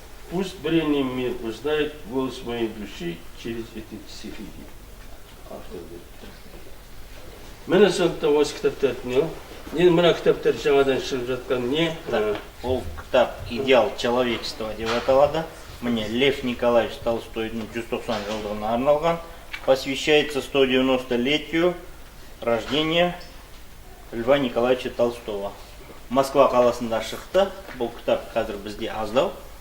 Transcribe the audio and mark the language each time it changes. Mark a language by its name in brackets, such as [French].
[Russian] Пусть брениями узнает голос моей души через эти стихи [Kazakh] дейді. Авторды. Мені сондықтан осы кітаптарды не? Енді мына кітаптар жаңадан шығып жатқан не? Ол кітап «Идеал человечества» деп аталады. Міне Лев Николаевич Толстойдың 190 жылдығына арналған. [Russian] Посвящается 190-летию рождения Льва Николаевича Толстого. [Kazakh] Москва қаласында шықты. Бұл кітап қазір бізде аздау.